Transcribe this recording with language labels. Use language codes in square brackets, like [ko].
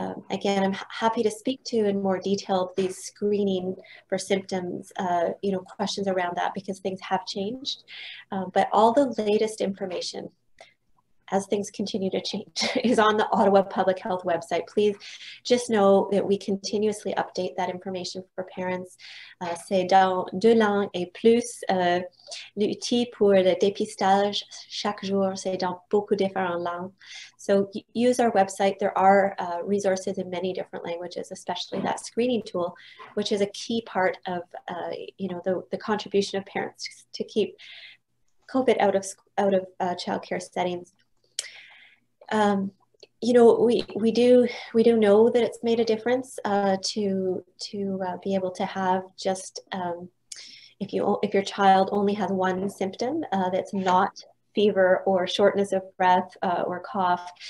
[en] Again, I'm happy to speak to in more detail these screening for symptoms, questions around that, because things have changed. But all the latest information, as things continue to change, is on the Ottawa Public Health website. Please just know that we continuously update that information for parents. [fr] C'est dans 2 langues et plus. L'outil pour le dépistage chaque jour, c'est dans beaucoup différentes langues. [en] So use our website. There are resources in many different languages, especially that screening tool, which is a key part of the contribution of parents to keep COVID out of childcare settings. We do know that it's made a difference to be able to have just if your child only has one symptom that's not fever or shortness of breath or cough.